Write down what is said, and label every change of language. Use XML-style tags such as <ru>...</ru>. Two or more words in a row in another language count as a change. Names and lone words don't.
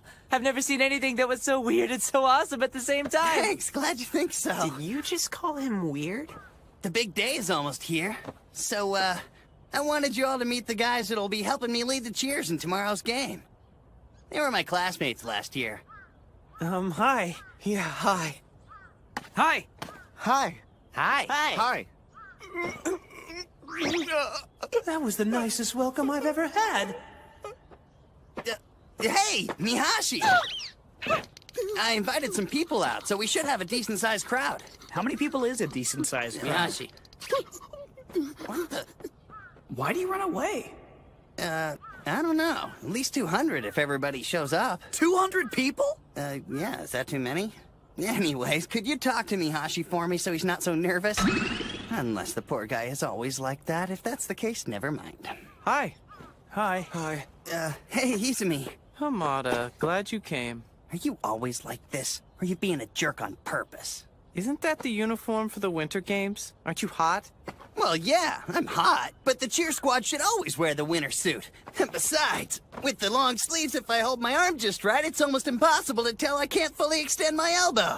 <en>I've never seen anything that was so weird and so awesome at the same time. Thanks, glad you think so. Did you just call him weird? The big day is almost here. So, I wanted you all to meet the guys that'll be helping me lead the cheers in tomorrow's game. They were my classmates last year. Hi. Yeah, hi. Hi. Hi. Hi. Hi. Hi. That was the nicest welcome I've ever had. Hey, Mihashi! I invited some people out, so we should have a decent-sized crowd. How many people is a decent-sized crowd? Mihashi. What the? Why do you run away? I don't know. At least 200 if everybody shows up. 200 people? Yeah, is that too many? Anyways, could you talk to Mihashi for me so he's not so nervous? Unless the poor guy is always like that. If that's the case, never mind. Hi. Hi. Hi. Hey, Izumi. Hamada, glad you came. Are you always like this? Or are you being a jerk on purpose? Isn't that the uniform for the Winter Games? Aren't you hot? Well, yeah, I'm hot, but the cheer squad should always wear the winter suit. And besides, with the long sleeves, if I hold my arm just right, it's almost impossible to tell I can't fully extend my elbow.</en>